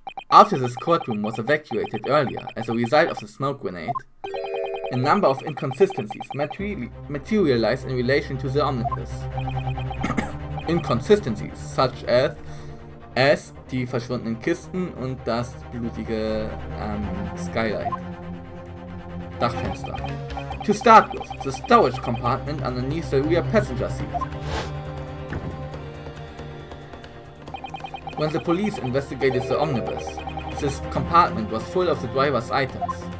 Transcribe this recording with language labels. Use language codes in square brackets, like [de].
[en] After this courtroom was evacuated earlier as a result of the smoke grenade, a number of inconsistencies materialized in relation to the omnibus. Inconsistencies such as [de] S, die verschwundenen Kisten und das blutige Skylight. Dachfenster. [en] To start with, the storage compartment underneath the rear passenger seat. When the police investigated the omnibus, this compartment was full of the driver's items.